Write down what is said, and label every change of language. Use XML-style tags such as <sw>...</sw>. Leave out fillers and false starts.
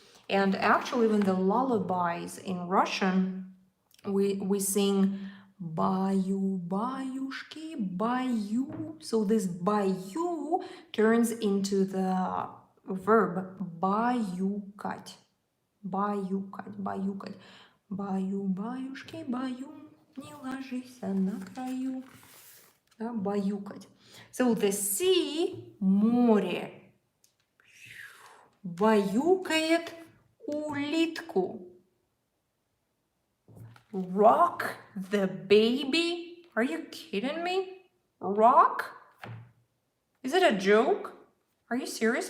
<en>And actually, when the lullabies in Russian, we sing</en> <ru>баю, баюшки, баю.</ru> <en>So this баю turns into the verb баюкать.</en> <ru>Баюкать, баюкать. Баю, баюшки, баю, не ложись на краю. Да, баюкать.</ru> <en>So the sea,</en> <ru>море, баюкает улитку.</ru> <en>Rock the baby? Are you kidding me? Rock? Is it a joke? Are you serious?</en>